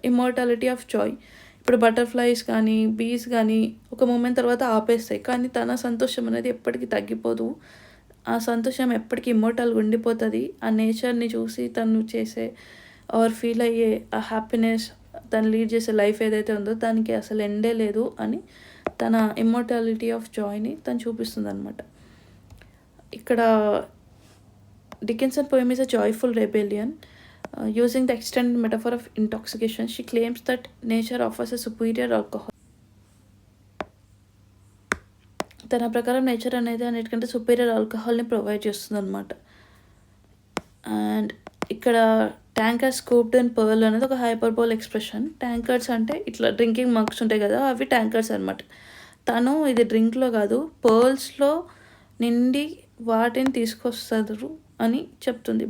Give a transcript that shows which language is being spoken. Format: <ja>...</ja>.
<en>immortality of joy,</en> <te>ఇప్పుడు butterflies కానీ బీస్ కానీ ఒక మూమెంట్ తర్వాత ఆపేస్తాయి, కానీ తన సంతోషం అనేది ఎప్పటికీ తగ్గిపోదు. ఆ సంతోషం ఎప్పటికీ ఇమ్మోర్టల్గా ఉండిపోతుంది. ఆ నేచర్ని చూసి తను చేసే ఆర్ ఫీల్ అయ్యే ఆ హ్యాపీనెస్, తను లీడ్ చేసే లైఫ్ ఏదైతే ఉందో దానికి అసలు ఎండే లేదు అని తన</te> <en>immortality of జాయ్ని</en> <te>తను చూపిస్తుంది అనమాట. ఇక్కడ</te> <en>Dickinson poem is a joyful rebellion. Using the extended metaphor of intoxication, she claims that nature offers a superior alcohol.</en> <te>తన ప్రకారం నేచర్ అనేది అన్నిటికంటే సుపీరియర్ ఆల్కహాల్ని ప్రొవైడ్ చేస్తుంది అనమాట. అండ్ ఇక్కడ</te> <en>tankards scooped in pearl</en> <te>అనేది ఒక హైపర్బోల్ ఎక్స్ప్రెషన్. ట్యాంకర్స్ అంటే ఇట్లా డ్రింకింగ్ మగ్స్ ఉంటాయి కదా, అవి ట్యాంకర్స్ అనమాట. తను ఇది డ్రింక్లో కాదు పర్ల్స్లో నిండి వాటిని తీసుకొస్తారు అని చెప్తుంది.</te>